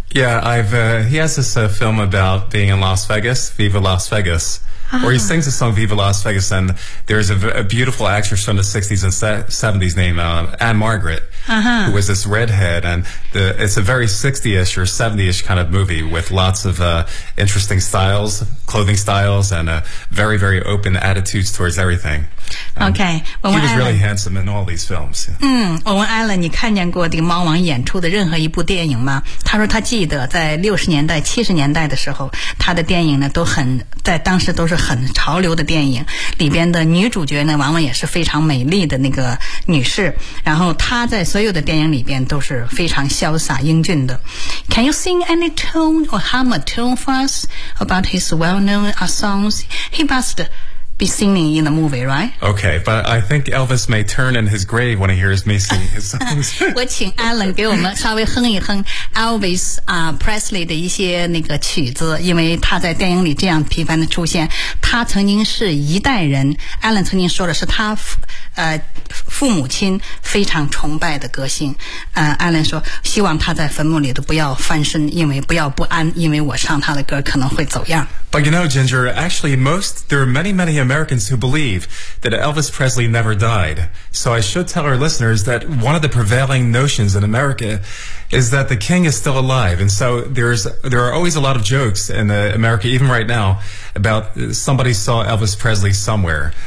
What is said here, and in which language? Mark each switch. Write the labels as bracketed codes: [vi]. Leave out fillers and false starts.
[en] Yeah, he has this film about being in Las Vegas, Viva Las Vegas、where he sings the song Viva Las Vegas and there's a beautiful actress from the 60s and 70s named Anne Margaret、who was this redhead and it's a very 60-ish or 70-ish kind of movie with lots of interesting styles,clothing styles and a very, very open attitudes towards everything. Okay. He was Alan, really handsome in all these films. [zh] 嗯，我问 Alan, 你看见过这个猫王演出的任何一部电影吗？他说他记得在60年代、70年代的时候，他的电影呢都很，在当时都是很潮流的电影，里边的女主角呢往往也是非常美丽的那个女士，然后他在所有的电影里边都是非常潇洒英俊的。 [en] Can you sing any tune or hum a tune for us about his well-known songs? He must be singing in the movie, right? Okay, but I think Elvis may turn in his grave when he hears me singing his songs. [zh] 我请 Alan 给我们稍微哼一哼 Elvis、Presley 的一些那个曲子，因为他在电影里这样频繁的出现。他曾经是一代人 ，Alan 曾经说的是他。父母亲非常崇拜的歌星艾伦说希望他在坟墓里都不要翻身因为不要不安因为我唱他的歌可能会走样 [en] But you know Ginger actually most there are many many Americans who believe that Elvis Presley never died so I should tell our listeners that one of the prevailing notions in Americais that the king is still alive. And so there are always a lot of jokes in America, even right now, about somebody saw Elvis Presley somewhere.